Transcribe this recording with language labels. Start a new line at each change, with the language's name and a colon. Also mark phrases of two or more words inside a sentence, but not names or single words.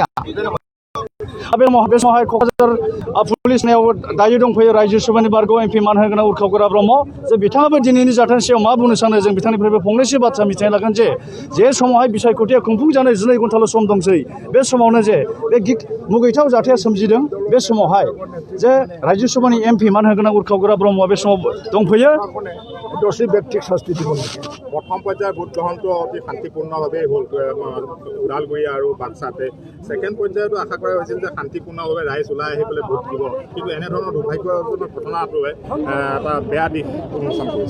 Bodo: बे समावहाय क'क्राझार पुलिसनियाव दायो दंफैयो रायजो सभानि बारग' MP मान होगोनां उर्खाव ब्रह्म जे बिथाङाबो दिनैनि जाथायनि सायाव मा बुंनो सानो जों बिथांनिफ्रायबो फंनैसो बाथ्रा मिथिनो लागोन जे समावहाय बिसायख'थिया खुंफुंजानाय 12 घन्टाल' सम दंसै बे समावनो जे बे मुगैथाव जाथाया सोमजिदों बे समावहाय जे रायजो सभानि MP मान होगोनां उर्खाव ब्रह्मआ बे समाव दंफैयो
Assamese: দোষী ব্যক্তিক শাস্তি দিব লাগে প্ৰথম পৰ্যায়ৰ ভোট গ্ৰহণটো অতি শান্তিপূৰ্ণভাৱে হ'ল ওদালগুৰি আৰু বাক্সাতে ছেকেণ্ড পৰ্যায়তো আশা কৰা হৈছিল যে শান্তিপূৰ্ণভাৱে ৰাইজ ওলাই আহি পেলাই ভোট দিব কিন্তু এনেধৰণৰ দুৰ্ভাগ্যজনক ঘটনাটোৱে এটা বেয়া দিশ উন্মোচন কৰিছে